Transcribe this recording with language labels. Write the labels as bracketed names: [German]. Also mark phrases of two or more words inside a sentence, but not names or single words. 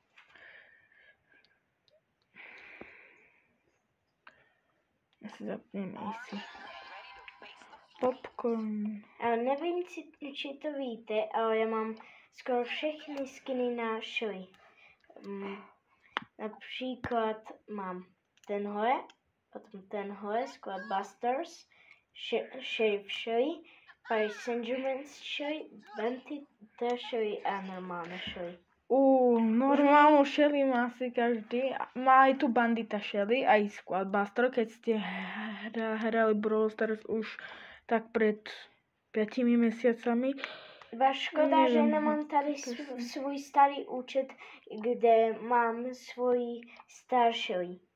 [Slovak] Ja si zapnem AC. Popcorn. [Czech] A nevím, či to víte, ale já mám skoro všechny skiny na Shelly. Například mám tenhle, potom tenhle, Squad Busters, Sheriff Shelly, Paris Saint-Germain's Shelly, Bandita Shelly a normálna Shelly. [Slovak] Normálnu Shelly má asi každý. Má aj tu Bandita Shelly, aj Squad Buster, keď ste hrali Brawl Stars už tak pred 5 mesiacami. [Czech] Škoda, že nemám tady svůj starý účet, kde mám svůj star Shelly.